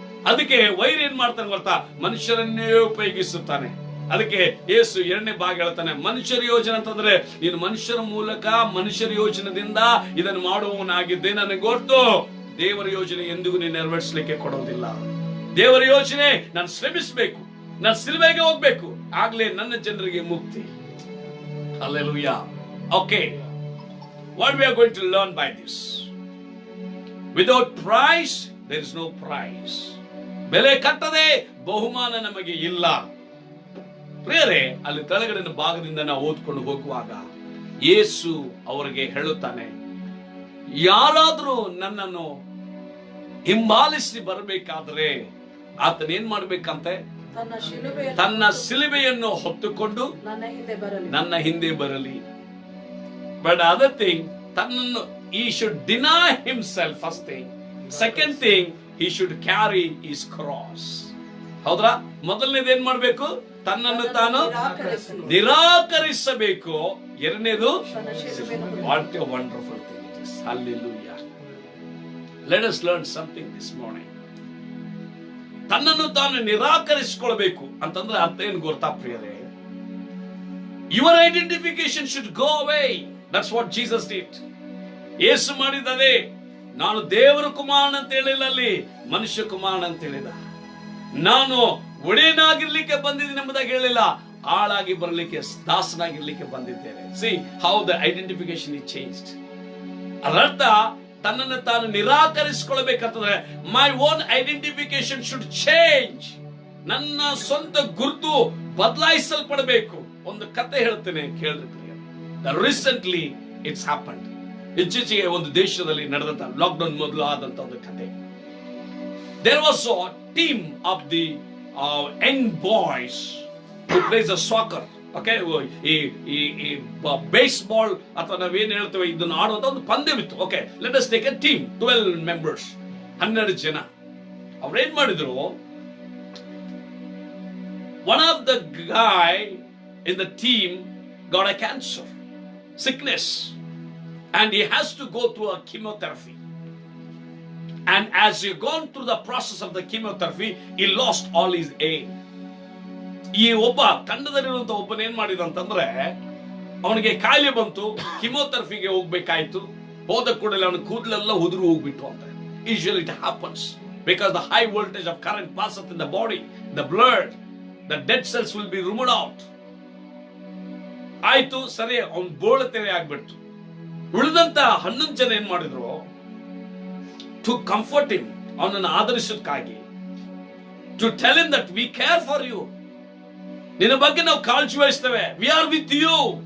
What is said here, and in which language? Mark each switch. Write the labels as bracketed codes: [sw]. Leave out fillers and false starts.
[kn] ಅದಕ್ಕೆ ವೈರಿ ಏನ್ ಮಾಡ್ತಾನೆ ಗೊತ್ತಾ? ಮನುಷ್ಯರನ್ನೇ ಉಪಯೋಗಿಸುತ್ತಾನೆ. ಅದಕ್ಕೆ ಯೇಸು 2ನೇ ಭಾಗ ಹೇಳ್ತಾನೆ, ಮನುಷ್ಯರ ಯೋಜನೆ ಅಂತಂದ್ರೆ ನೀನು ಮನುಷ್ಯರ ಮೂಲಕ, ಮನುಷ್ಯರ ಯೋಜನೆಯಿಂದ ಇದನ್ನು ಮಾಡುವವನಾಗಿದ್ದೆ, ನನಗೆ ಗೊತ್ತು ದೇವರ ಯೋಜನೆ ಎಂದಿಗೂ ನೀನು ನೆರವೇರಿಸಲಿಕ್ಕೆ ಕೊಡೋದಿಲ್ಲ. ದೇವರ ಯೋಚನೆ, ನಾನು ಶ್ರಮಿಸಬೇಕು, ನಾನು ಸಿಲುಬೆಗೆ ಹೋಗ್ಬೇಕು, ಆಗ್ಲೇ ನನ್ನ ಜನರಿಗೆ ಮುಕ್ತಿ. Hallelujah. [en] Okay, what we are going to learn by this? Without price, there is no prize. [kn] ಬೆಲೆ ಕಟ್ಟದೆ ಬಹುಮಾನ ನಮಗೆ ಇಲ್ಲ. ಪ್ರಿಯರೇ, ಅಲ್ಲಿ ಕೆಳಗಡೆ ಭಾಗದಿಂದ ನಾವು ಓದ್ಕೊಂಡು ಹೋಗುವಾಗ ಯೇಸು ಅವರಿಗೆ ಹೇಳುತ್ತಾನೆ, ಯಾರಾದ್ರೂ ನನ್ನನ್ನು ಹಿಂಬಾಲಿಸಿ ಬರಬೇಕಾದ್ರೆ ಆತನ ಏನ್ ಮಾಡ್ಬೇಕಂತೆ? ತನ್ನ ಶಿಲುಬೆಯನ್ನು ಹೊತ್ತುಕೊಂಡು ನನ್ನ ಹಿಂದೆ ಬರಲಿ. [en] But other thing, ತನ್ನನ್ನು he should deny himself first thing. Second thing, he should carry his cross. [kn] ಹೌದ್ರಾ? ಮೊದಲನೇದು ಏನ್ ಮಾಡ್ಬೇಕು? ತನ್ನನ್ನು ತಾನು ನಿರಾಕರಿಸಬೇಕು. [en] ಎರಡನೇದು, what a wonderful thing it is. Hallelujah. Let us learn something this morning. [kn] ತನ್ನನ್ನು ತಾನು ನಿರಾಕರಿಸಿಕೊಳ್ಬೇಕು ಅಂತಂದ್ರೆ ಅರ್ಥ ಏನು ಗೊತ್ತಾ ಪ್ರಿಯರೇ? [en] Your identification should go away. That's what Jesus did. [kn] ಯೇಸು ಮಾಡಿದದೆ. ನಾನು ದೇವರ ಕುಮಾರನ ಅಂತ ಹೇಳಿಲ್ಲ, ಅಲ್ಲಿ ಮನುಷ್ಯ ಕುಮಾರನ ಅಂತ ಹೇಳಿದ. ನಾನು ಒಡೆಯನಾಗಿರ್ಲಿಕ್ಕೆ ಬಂದಿದ್ದೀನಿ ಎಂಬುದಾಗಿ ಹೇಳಿಲ್ಲ, ಆಳಾಗಿ ಬರಲಿಕ್ಕೆ, ದಾಸನಾಗಿರ್ಲಿಕ್ಕೆ ಬಂದಿದ್ದೇನೆ. [en] See how the identification is changed. [kn] ಅದರ್ಥ ತನ್ನನ್ನು ತಾನು ನಿರಾಕರಿಸಿಕೊಳ್ಬೇಕಂತಂದ್ರೆ [en] My own identification should change. [kn] ನನ್ನ ಸ್ವಂತ ಗುರುತು ಬದಲಾಯಿಸಲ್ಪಡಬೇಕು. ಒಂದು ಕತೆ ಹೇಳ್ತೇನೆ, ಕೇಳಿದ್ರೆ [en] Recently it's happened. [kn] ಇತ್ತೀಚೆಗೆ ಒಂದು ದೇಶದಲ್ಲಿ ನಡೆದಂತ ಲಾಕ್ಡೌನ್ ಮೊದಲು ಆದಂತ ಒಂದು ಕತೆ. [en] There was a team of the young boys who plays a soccer. [kn] Okay, ಈ ಬೇಸ್ಬಾಲ್ ಅಥವಾ ನಾವೇನ್ ಹೇಳ್ತೇವೆ ಇದನ್ನು ಆಡುವಂತ ಒಂದು ಪಂದ್ಯವಿತ್ತು. [en] Okay, let us take a team 12 members, 12 ಜನ. [kn] ಅವ್ರೇನ್ ಮಾಡಿದ್ರು, [en] one of the guy in the team got a cancer sickness and he has to go through a chemotherapy, and as he gone through the process of the chemotherapy he lost all his aim. [kn] ಈ ಒಬ್ಬ ತಂಡದಲ್ಲಿರುವಂತ ಒಬ್ಬನ ಏನ್ ಮಾಡಿದ ಅಂತಂದ್ರೆ, ಅವನಿಗೆ ಕಾಯಿಲೆ ಬಂತು, ಕಿಮೋಥೆರಪಿಗೆ ಹೋಗ್ಬೇಕಾಯ್ತು. ಹೋದ ಕೂಡಲೇ ಅವನ ಕೂದಲೆಲ್ಲ ಉದುರು ಹೋಗ್ಬಿಟ್ಟು ಅಂತ. [en] Usually it happens because the high voltage of current passes in the body, the blood, the dead cells will be removed out. [kn] ಆಯ್ತು, ಸರಿ, ಅವನ್ ಬೋಳತೆರೆ ಆಗ್ಬಿಡ್ತು. ಉಳಿದಂತ 11 ಜನ ಏನ್ ಮಾಡಿದ್ರು, [en] to comfort him, [kn] ಅವನನ್ನು ಆದರಿಸೋದಕ್ಕಾಗಿ, [en] to tell him that we care for you, [kn] ನಿನ್ನ ಬಗ್ಗೆ ನಾವು ಕಾಳಜಿ ವಹಿಸ್ತೇವೆ, [en] We are with you.